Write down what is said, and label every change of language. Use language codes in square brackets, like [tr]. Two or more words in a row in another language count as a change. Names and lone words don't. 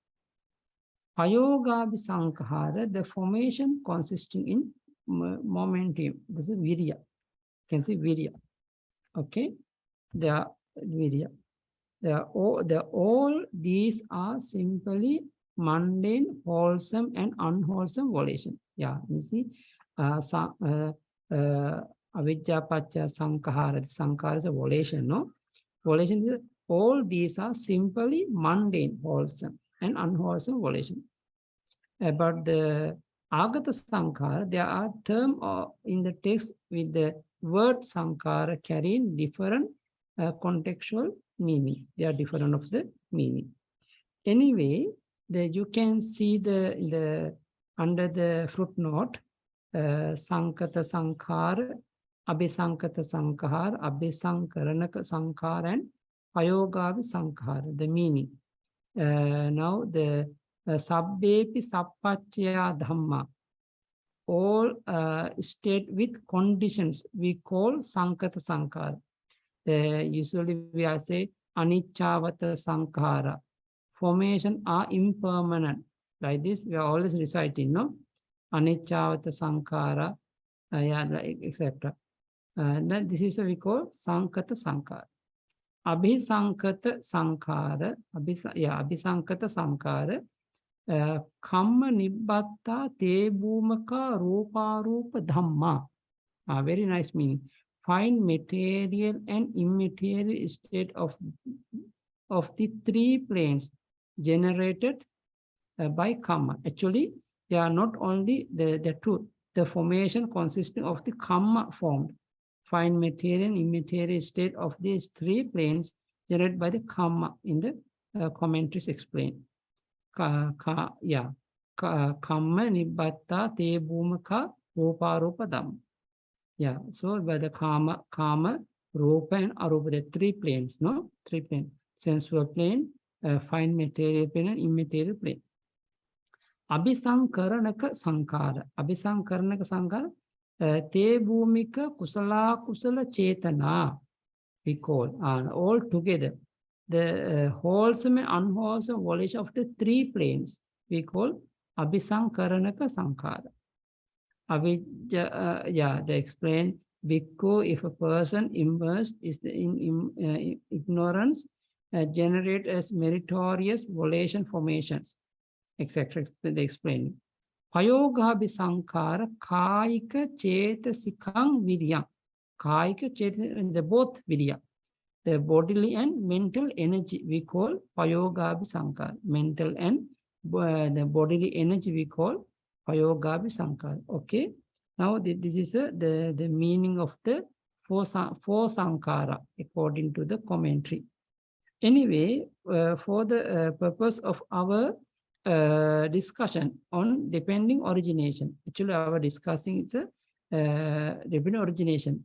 [en] Payogabhisankara, the formation consisting in momentum. This is virya. You can see virya. Okay, they are virya. All these are simply mundane, wholesome, and unwholesome volition. Yeah, you see, [pi] avijja paccaya sankhara. [en] Sankhara is a volition, no? Volition is all these are simply mundane, wholesome, and unwholesome volition. About the [pi] agata sankhara, [en] there are terms in the text with the word sankhara carrying different contextual meaning. They are different of the meaning. Anyway, you can see under the footnote, [pi] sankata sankhara, abhisankata sankhara, abhisankaranaka sankhara, and payogavi sankhara, [en] the meaning. Now the [pi] sabbepi sappacchaya dhamma, [en] all state with conditions, we call [pi] sankata sankhara. [en] Usually we are say [pi] anichavata sankhara. [en] Formation are impermanent. Like this, we are always reciting, no? [pi] Anichavata sankhara, [en] etc. This is what we call [pi] sankata sankhara. Abhisankata sankhara, abhisankata sankhara, kamma nibbatta te bhumaka rupa rupa dhamma. [en] Very nice meaning. Find material and immaterial state of the three planes generated by karma. Actually, they are not only the truth, the formation consisting of the karma formed. Find material and immaterial state of these three planes generated by the karma in the commentaries explain. [pi] Kamma nibbatta te bhumaka rupa rupa dhamma. [en] Yeah, so by the karma, rupa and arupa, the three planes, no? Three planes. Sensual plane, fine material plane, and immaterial plane. [pi] Abhisankaranaka sankhara. Abhisankaranaka sankhara, te bhumika kusala kusala chetana, [en] we call. All together, the wholesome and unwholesome volition of the three planes, we call [pi] Abhisankaranaka sankhara. [en] Avijja, they explain, bhikkhu, if a person immersed is in ignorance, generate as meritorious volition formations, etc. They explain. [pi] Payogabhi sankhara, kaika chetasikang virya. Kaika chetasika, [en] the both virya. The bodily and mental energy we call [pi] payogabhi sankhara. [en] Mental and the bodily energy we call [pi] Payogabhi Sankara. [en] Okay. Now this is the meaning of the [pi] four Sankara [en] according to the commentary. Anyway, for the purpose of our discussion on depending origination, actually our discussing is depending origination.